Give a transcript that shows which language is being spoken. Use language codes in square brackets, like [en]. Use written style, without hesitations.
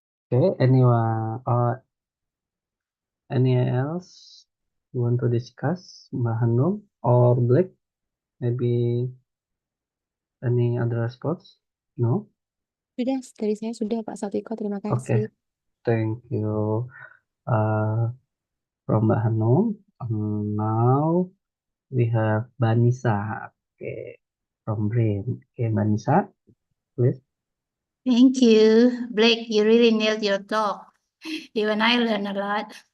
[en] Okay, anyone or any else you want to discuss, Mbak Hanum or Blake? Maybe any other response? No? [id] Sudah, dari saya sudah Pak Satwiko, terima [en] Okay, [id] kasih. [en] thank you from Mbak Hanum. Now we have Banisa, okay, from Brain. Okay, Banisa, please. Thank you, Blake. You really nailed your talk. Even I learned a lot.